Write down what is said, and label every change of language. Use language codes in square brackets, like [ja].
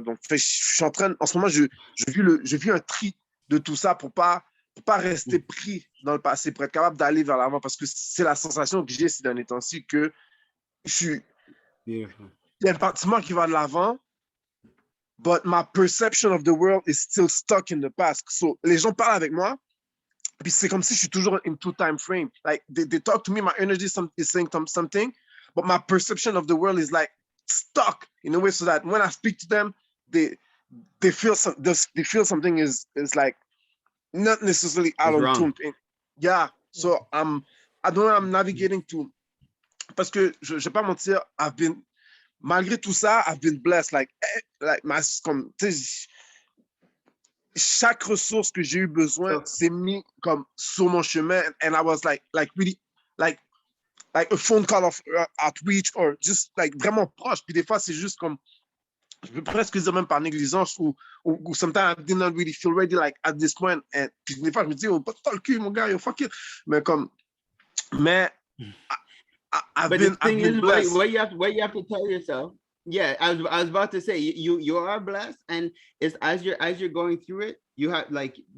[fr] Donc, je suis en train, en ce moment, je vis un tri de tout ça pour pas rester pris dans le passé, pour être capable d'aller vers l'avant, parce que c'est la sensation que j'ai ces derniers temps-ci que il y a un bâtiment qui va de l'avant, [en] but my perception of the world is still stuck in the past. [fr] So, les gens parlent avec moi, puis c'est comme si je suis toujours [en] in two time frame. Like, they talk to me, my energy is saying something, but my perception of the world is like stuck in a way so that when I speak to them, they feel something is like not necessarily out of tune. Yeah, so I don't know, I'm navigating to, [fr] parce que je vais pas mentir, malgré tout ça, [en] I've been blessed, like [fr] comme, chaque ressource que j'ai eu besoin s'est mis comme sur mon chemin, [en] and I was like really like a phone call of outreach, or just like [fr] vraiment proche. Puis des fois c'est juste comme, je peux presque dire même par négligence, ou [en] sometimes I did not really feel ready, like at this point. [fr] And puis des fois je me dis, oh, pas le cul mon gars, yo, [en] fuck it. Mais I've been blessed. What you have to tell yourself. Yeah, I was about to say, you are blessed, and it's as you're going through it, you have, like,